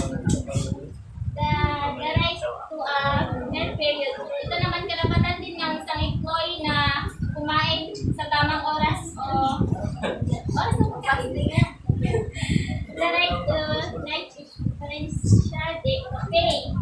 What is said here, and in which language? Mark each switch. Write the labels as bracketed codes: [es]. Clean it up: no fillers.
[en] The right to a meal period. [tl] Ito naman karapatan din ng isang employee na kumain sa tamang oras o oras ng pagkain nga. [en] The right to night differential pay.